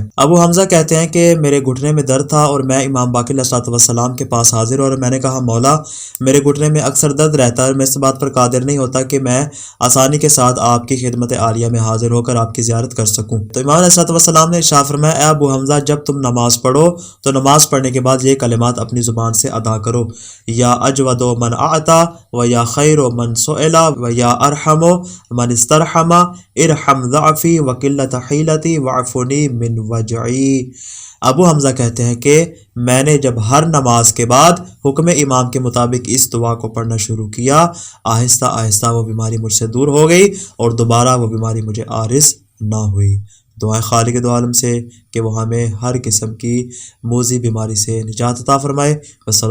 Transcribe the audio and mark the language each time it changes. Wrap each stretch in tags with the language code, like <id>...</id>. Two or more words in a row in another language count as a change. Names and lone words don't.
<ur>ابو حمزہ کہتے ہیں کہ میرے گھٹنے میں درد تھا اور میں امام باقر</ur> <ar>علیہ الصلوۃ والسلام</ar> <ur>کے پاس حاضر اور میں نے کہا مولا میرے گھٹنے میں اکثر درد رہتا ہے اور میں اس بات پر قادر نہیں ہوتا کہ میں آسانی کے ساتھ آپ کی خدمت عالیہ میں حاضر ہو کر آپ کی زیارت کر سکوں۔ تو امام</ur> <ar>علیہ الصلوۃ والسلام</ar> <ur>نے ارشاد فرمایا اے ابو حمزہ جب تم نماز پڑھو تو نماز پڑھنے کے بعد یہ کلمات اپنی زبان سے ادا کرو،</ur> <ar>یا اجود من اعطا و یا خیر من سئل و یا ارحم من استرحم ارحم ضعفی و قلت حیلتی وعفنی من وجعی۔</ar> <ur>ابو حمزہ کہتے ہیں کہ میں نے جب ہر نماز کے بعد حکم امام کے مطابق اس دعا کو پڑھنا شروع کیا، آہستہ آہستہ وہ بیماری مجھ سے دور ہو گئی اور دوبارہ وہ بیماری مجھے عارض نہ ہوئی۔ دعائیں خالق دو عالم سے کہ وہ ہمیں ہر قسم کی موذی بیماری سے نجات عطا فرمائے۔</ur>